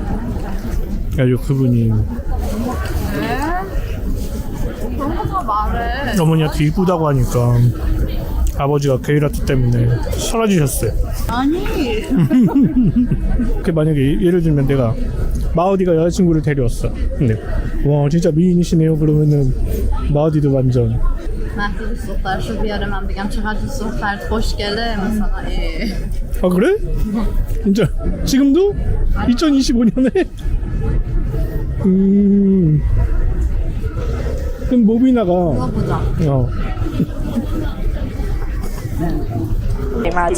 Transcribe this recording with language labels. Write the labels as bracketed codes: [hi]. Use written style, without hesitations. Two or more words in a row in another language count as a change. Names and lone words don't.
[ko] 그래가지고 그분이 어머니한테 이쁘다고 하니까 아버지가 게이라트 때문에 사라지셨어요. 아니. 그 만약에 예를 들면 내가 마우디가 여자친구를 데려왔어. 근데 와 진짜 미인이시네요. 그러면은 마우디도 완전 [fa] مهدی دوست دخترشو بیاره من بگم چقدر دوست دخترت خوشگله مثلا [ko] 아 그래? 진짜 지금도? 2025년에? 그럼 모비나가 보자. 맞아.